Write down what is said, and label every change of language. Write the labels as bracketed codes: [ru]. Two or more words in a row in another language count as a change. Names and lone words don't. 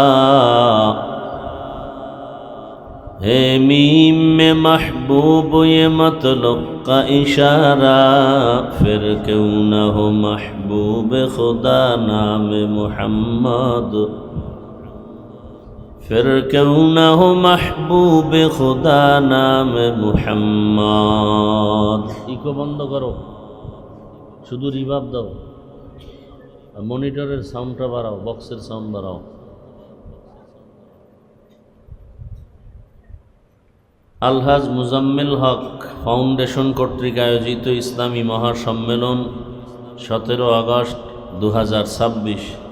[ur] ہے میم میں محبوب یہ مطلق کا اشارہ پھر کیوں نہ ہو محبوب خدا نام محمد پھر کیوں نہ ہو محبوب خدا نام [bn] محمد ইকো বন্ধ করো শুধু রিভাব দাও মনিটরের সাউন্ডটা বাড়াও, বক্সের সাউন্ড বাড়াও। আলহাজ মুজাম্মেল হক ফাউন্ডেশন কর্তৃক আয়োজিত ইসলামী মহাসম্মেলন 17 আগস্ট 2026।